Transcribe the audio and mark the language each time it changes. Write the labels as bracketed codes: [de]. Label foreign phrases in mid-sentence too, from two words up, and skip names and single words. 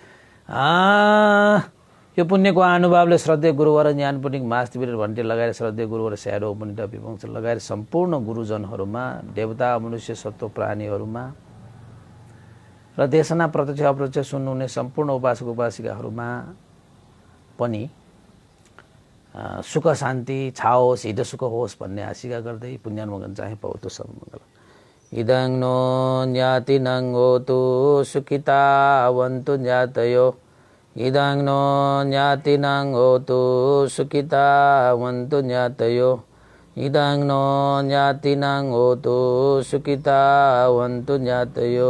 [ne] यो पुण्यको अनुभावले श्रद्धेय गुरुवर ज्ञानपुनिक मास्तिवीर भन्टे लगाएर श्रद्धेय गुरुवर स्याडो उपनिट विवंश लगाएर सम्पूर्ण गुरुजनहरूमा, देवता मनुष्य सत्व प्राणीहरूमा र देशना प्रत्यक्ष अप्रत्यक्ष सुन्नुहुने सम्पूर्ण उपासक उपासिकाहरूमा पनि सुख शान्ति छाओस्, हित सुख होस् भन्ने आशिका गर्दै पुण्यानुमोदन [pi] चाहे पाउतो सब मङ्गल। इदं नो ज्ञातिनं होतु सुखितावन्तु ज्ञातयो, इदं नो ज्ञातिनं होतु सुखितावन्तु ज्ञातयो, इदं नो ज्ञातिनं होतु सुखितावन्तु ज्ञातयो।